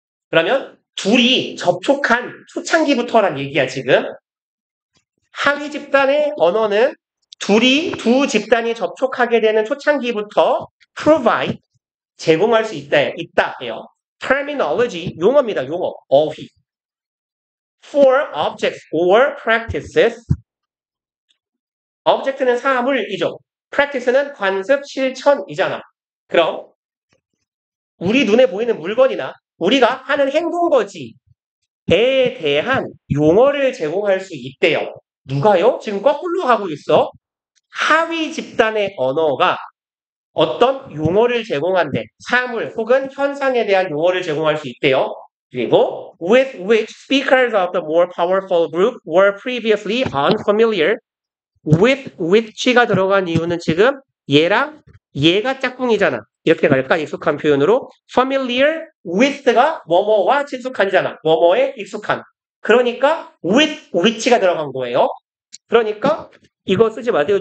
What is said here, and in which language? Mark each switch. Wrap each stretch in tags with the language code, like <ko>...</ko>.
<ko>그러면 둘이 접촉한 초창기부터란 얘기야 지금. 하위 집단의 언어는 두 집단이 접촉하게 되는 초창기부터 provide 제공할 수 있다예요. terminology 용어입니다. 용어 어휘.</ko> <en>for objects or practices object는</en> <ko>사물이죠. practice는 관습 실천이잖아. 그럼 우리 눈에 보이는 물건이나 우리가 하는 행동거지에 대한 용어를 제공할 수 있대요. 누가요? 지금 거꾸로 하고 있어. 하위 집단의 언어가 어떤 용어를 제공한대. 사물 혹은 현상에 대한 용어를 제공할 수 있대요. 그리고</ko> <en>with which speakers of the more powerful group were previously unfamiliar. with which</en> <ko>가 들어간 이유는 지금 얘랑 얘가 짝꿍이잖아. 이렇게 갈까? 익숙한 표현으로</ko> <en>familiar with</en> <ko>가 뭐뭐와 친숙한이잖아. 뭐뭐에 익숙한. 그러니까 with which가 들어간 거예요. 그러니까 이거 쓰지 마세요.</ko>